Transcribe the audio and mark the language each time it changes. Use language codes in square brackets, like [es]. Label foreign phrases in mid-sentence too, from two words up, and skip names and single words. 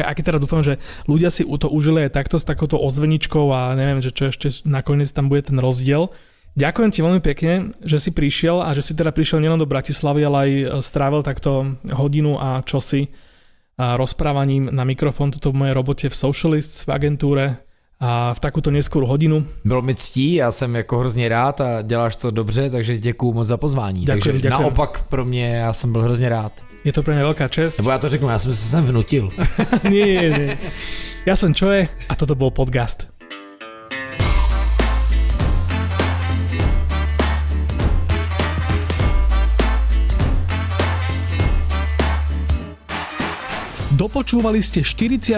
[sk] A keď teda dúfam, že ľudia si to užili aj takto s takouto ozveničkou a neviem, že čo ešte nakoniec tam bude ten rozdiel. Ďakujem ti veľmi pekne, že si prišiel a že si teda prišiel nielen do Bratislavy, ale aj strávil takto hodinu a čosi a rozprávaním na mikrofon tuto v mojej robote v Socialists v agentúre a v takúto neskorú hodinu. [cs] Bylo mi ctí, já jsem jako hrozně rád a děláš to dobře, takže děkuju moc za pozvání. [sk] Ďakujem. [cs] Naopak pro mě, já jsem byl hrozně rád. [sk] Je to pre mňa veľká česť. [cs] Nebo já to řeknu, já jsem se sem vnutil. [sk] Nie. Ja som Čoje a toto bol podcast. Dopočúvali ste 49.